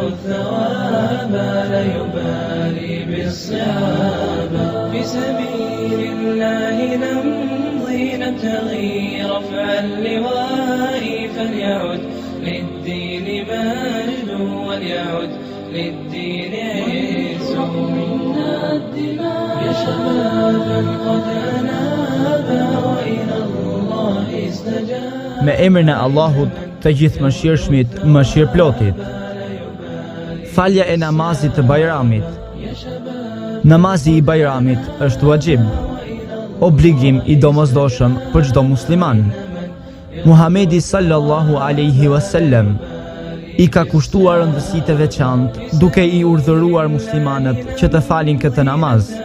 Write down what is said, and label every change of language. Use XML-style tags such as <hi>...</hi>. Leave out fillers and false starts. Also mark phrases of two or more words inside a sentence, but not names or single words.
<ar>الثواب لا يبالي بالصعاب في سبيل الله نمضي نبتغي رفع اللواء فليعد للدين مجد وليعد للدين عز منا الدماء يا شبابا قد أناب وإلى الله استجاب.</ar> <sq>Me emrin e Allahut të gjithë mëshirshmit, mëshirëplotit. Falja e namazit të Bajramit. Namazi i Bajramit është wajib, obligim i domosdoshëm për çdo musliman. Muhamedi</sq> <ar>صلى الله عليه وسلم</ar> <sq>i ka kushtuar rëndësi të veçantë duke i urdhëruar muslimanët që të falin këtë namaz.</sq>